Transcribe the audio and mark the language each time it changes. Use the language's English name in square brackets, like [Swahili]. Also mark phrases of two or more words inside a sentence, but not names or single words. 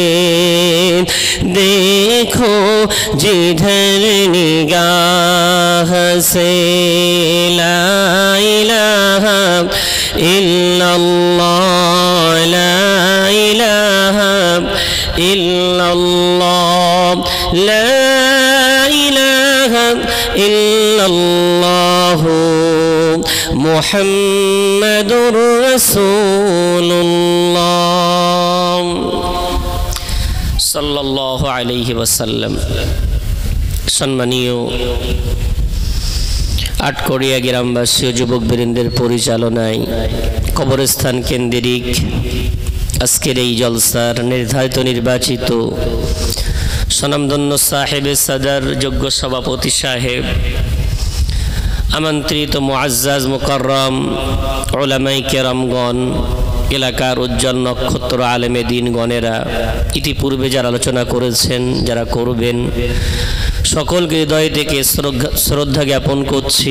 [Urdu] دیکھو جدھر نگاہ سے [Arabic] لا الہ الا اللہ لا الہ الا اللہ لا الہ الا اللہ محمد رسول اللہ صلى الله عليه وسلم. [Bangla] সম্মানীয় আটকড়িয়া গ্রামবাসী ও যুবকবৃন্দের পরিচালনায় কবরস্থান কেন্দ্রিক আজকের এই জলসার নির্ধারিত নির্বাচিত স্বনামধন্য সাহেবে সাদার যোগ্য সভাপতি সাহেব, আমন্ত্রিত মুআজ্জাজ মুকাররম উলামায়ে কেরামগণ, এলাকার উজ্জ্বল নক্ষত্র আলেমে দিন গণেরা, ইতিপূর্বে যারা আলোচনা করেছেন, যারা করবেন, সকলকে হৃদয় থেকে শ্রদ্ধা জ্ঞাপন করছি।